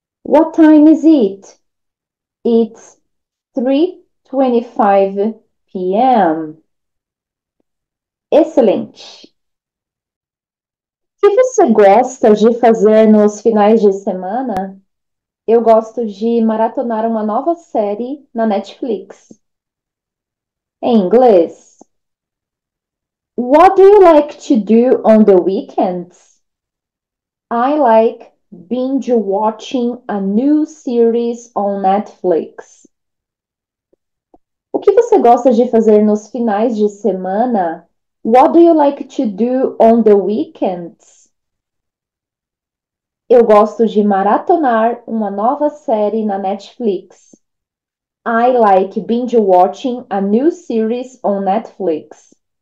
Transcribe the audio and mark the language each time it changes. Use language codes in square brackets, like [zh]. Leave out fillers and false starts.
[en] What time is it? It's 3:25 p.m. [pt] Excelente. O que você gosta de fazer nos finais de semana? Eu gosto de maratonar uma nova série na Netflix. Em inglês. [en] What do you like to do on the weekends? I like binge watching a new series on Netflix. [pt] O que você gosta de fazer nos finais de semana? [en] What do you like to do on the weekends? [pt] Eu gosto de maratonar uma nova série na Netflix. [en] I like binge watching a new series on Netflix.